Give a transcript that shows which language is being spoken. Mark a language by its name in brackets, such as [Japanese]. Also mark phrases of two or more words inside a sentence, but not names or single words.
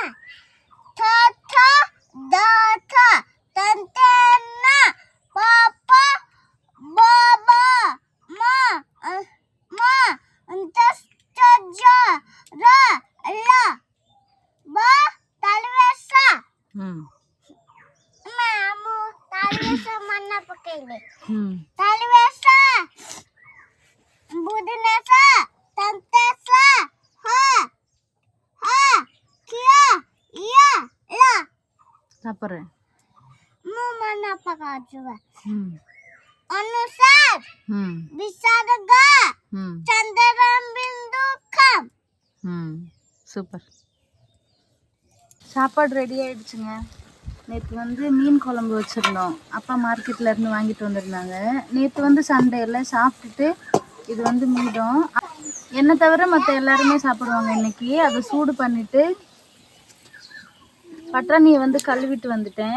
[Tamil] தாத்தா தாத்தா தந்தனா பாப்பா பாபா மா மா அந்தஸ்தஜா ரா லா பா தலவேசா மாமு தலவேசா மண்ண பக்கேலே தலவேசா बुधनेसा तंतेसा हा हा किया या ला सापर मु मना पका जुवा अनुसार विसारगा चंद्रम बिंदु कम சூப்பர். சாப்பாடு ரெடி ஆயிடுச்சுங்க. நேற்று வந்து மீன் குழம்பு வச்சுருந்தோம். அப்பா மார்க்கெட்டில் இருந்து வாங்கிட்டு வந்திருந்தாங்க. நேற்று வந்து சண்டேல சாப்பிட்டுட்டு இது வந்து மீதம். என்னை தவிர மற்ற எல்லாருமே சாப்பிடுவாங்க இன்னைக்கு. அதை சூடு பண்ணிட்டு பட்டாணியை வந்து கழுவிட்டு வந்துட்டேன்.